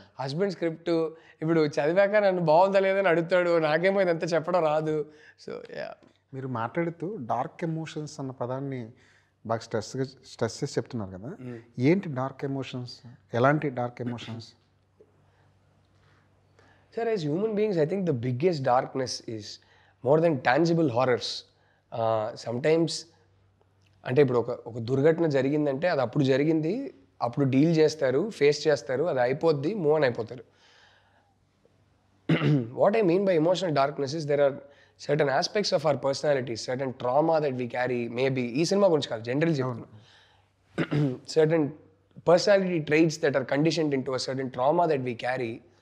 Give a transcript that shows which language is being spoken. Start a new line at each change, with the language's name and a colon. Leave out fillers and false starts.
Telugu: Husband script ఇప్పుడు చదివాక నన్ను బాగుందా లేదని అడుగుతాడు, నాకేమో ఇదంతా చెప్పడం రాదు.
English: So yeah.
Telugu: మీరు మాట్లాడుతూ డార్క్ ఎమోషన్స్ అన్న పదాన్ని బాగా స్ట్రెస్ చేసి చెప్తున్నారు కదా, ఏంటి డార్క్ ఎమోషన్స్, ఎలాంటి dark emotions?
English: Sir, as human beings, I think the biggest darkness is more than tangible horrors.
Telugu: Sometimes, అంటే ఇప్పుడు ఒక దుర్ఘటన జరిగిందంటే అది అప్పుడు జరిగింది, అప్పుడు డీల్ చేస్తారు, ఫేస్ చేస్తారు, అది అయిపోద్ది, మూవ్ ఆన్ అయిపోతారు.
English: what I mean by emotional darkness is there are certain aspects of our personality, certain trauma that we carry, maybe
Telugu: ఈ సినిమా గురించి కాదు, జనరల్ చెప్తున్నా,
English: Certain personality traits that are conditioned into a certain trauma that we carry.